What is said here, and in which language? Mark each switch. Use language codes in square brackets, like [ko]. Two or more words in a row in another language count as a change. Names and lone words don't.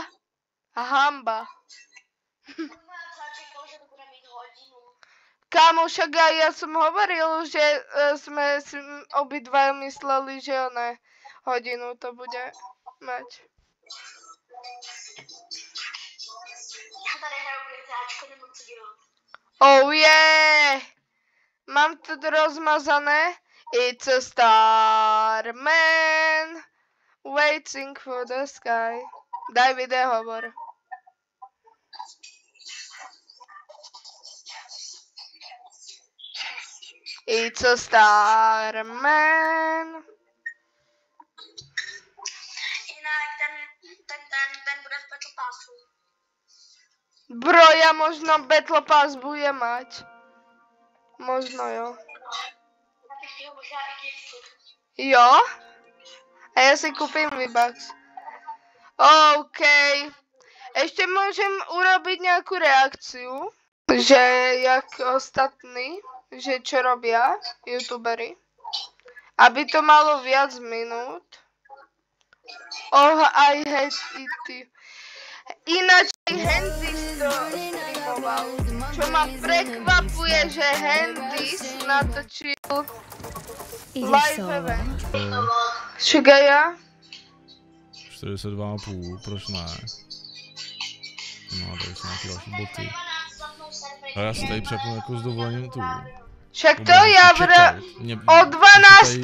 [sk] Hamba. Kámo, však aj ja som hovoril, že sme si obidva mysleli, že hodinu to bude mať. [cs] Ja tady hraju GTAčko, nemám co dělat. [en] Oh yeah! [sk] Mám to rozmazané. [en] It's a star man waiting for the sky. [sk] Daj video hovor. [en] It's a star man. [cs] Jinak ten bude v Battle Passu. [sk] Bro, ja možno Battle Pass budem mať. Možno jo. [cs] Ja bych ho možná i giftu. [sk] Jo? A ja si kúpim V-Bucks. OK. Ešte môžem urobiť nejakú reakciu, že jak ostatní, že čo robia youtuberi. Aby to malo viac minút. [en] Oh, I hate it. [sk] Ináč aj Handys to streamoval. Čo ma prekvapuje, že Handys natočil live event. Však aj ja. [cs] 42,5, proč ne? No, tady jsou nějaké další boty. A já si tady přepnu jako s dovolením tu. Však to já o 12.